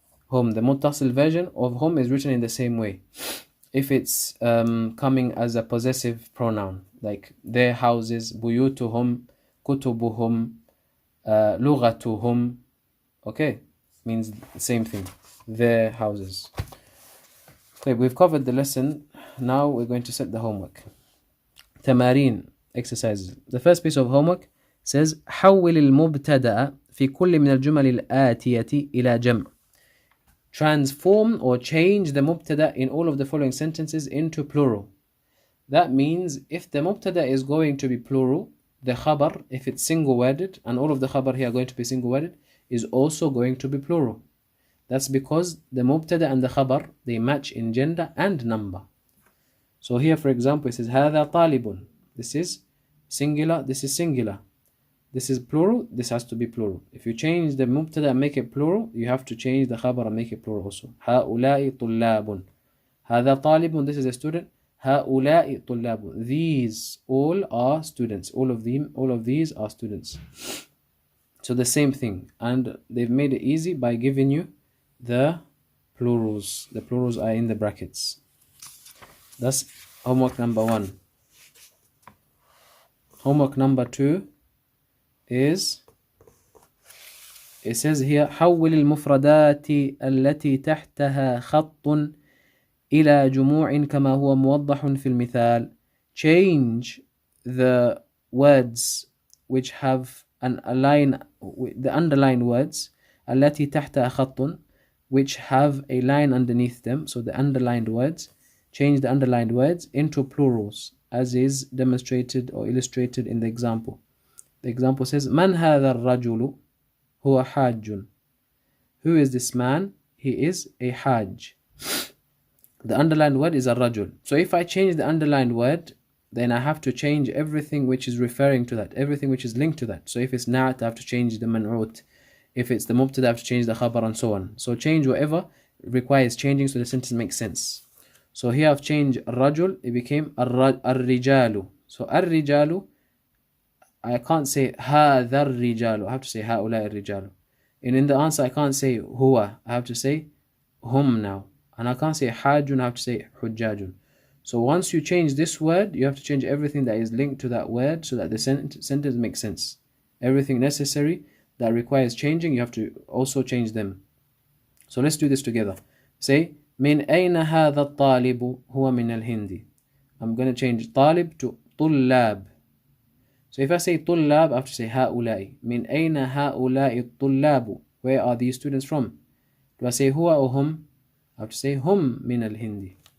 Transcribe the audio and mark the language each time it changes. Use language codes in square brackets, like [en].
[en] Hum, the muttasil version of hum is written in the same way. If it's coming as a possessive pronoun, like their houses, buyutuhum, kutubuhum, lughatuhum, okay, means the same thing, their houses. Okay, we've covered the lesson. Now we're going to set the homework. تمارين, exercises. The first piece of homework says [ar] حول المبتدأ في كل من الجمل الآتية إلى جمع. [en] Transform or change the mubtada in all of the following sentences into plural. That means if the mubtada is going to be plural, the khabar, if it's single worded, and all of the khabar here are going to be single worded, is also going to be plural. That's because the mubtada and the khabar, they match in gender and number. So here, for example, it says [ar] هذا طالب. [en] This is singular, this is singular. This is plural, this has to be plural. If you change the mubtada and make it plural, you have to change the khabar and make it plural also. [ar] هؤلاء طلاب. هذا طالب, [en] this is a student. [ar] هؤلاء طلاب. [en] These all are students. All of these are students. So the same thing. And they've made it easy by giving you the plurals. The plurals are in the brackets. That's homework number 1. Homework number 2 is, it says here [ar] حول المفردات التي تحتها خط إلى جموع كما هو موضح في المثال. [en] Change the words which have the underlined words [ar] التي تحتها خط, [en] which have a line underneath them. So the underlined words, change the underlined words into plurals, as is demonstrated or illustrated in the example. The example says [ar] من هذا الرجل هو حاج. [en] Who is this man? He is a hajj. The underlined word is a rajul. So if I change the underlined word, then I have to change everything which is referring to that, everything which is linked to that. So if it's na'at, I have to change the man'ut. If it's the mubtada, I have to change the khabar, and so on. So change whatever requires changing so the sentence makes sense. So here I've changed rajul, it became ar-rijalu. So ar-rijalu, I can't say [ar] هذا الرجال, [en] I have to say [ar] هؤلاء الرجال. [en] And in the answer I can't say huwa, I have to say hum now. And I can't say hajjun, I have to say hujjajun. So once you change this word, you have to change everything that is linked to that word so that the sentence makes sense. Everything necessary that requires changing, you have to also change them. So let's do this together. [ar] Say من أين هذا الطالب هو من الهند. [en] I'm going to change طالب to طلاب. So if I say طلاب, I have to say هؤلاء. [ar] من أين هؤلاء الطلاب. [en] Where are these students from? Do I say هو or هم? I have to say [ar] هم من الهند.